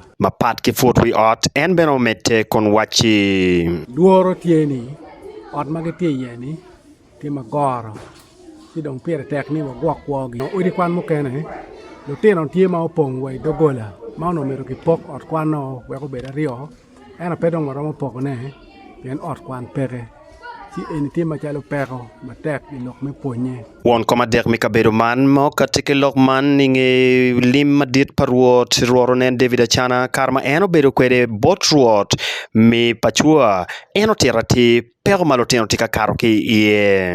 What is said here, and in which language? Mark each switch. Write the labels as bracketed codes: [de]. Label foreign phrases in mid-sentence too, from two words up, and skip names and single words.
[ach] mapat ki fot wi ot en beno mete kon wachi duoro tieni ot mage tie yeni ti magoro ti dong pere tek ni wagwak wogi odi kwan mokene lutino tie ma opong we dogola ma no mero ki pok ot kwan no we ko beda rio ena pedong maromo pok ne pen ot kwan pere ti eni tie machalo pero matek ilok me ponye won koma dek mi kabedo man mo katike lok man ninge lim madit parwot ruoro nen David Achana karma eno bedo kwede bot ruot mi pachua eno tirati pero maloteno tika karo ki iye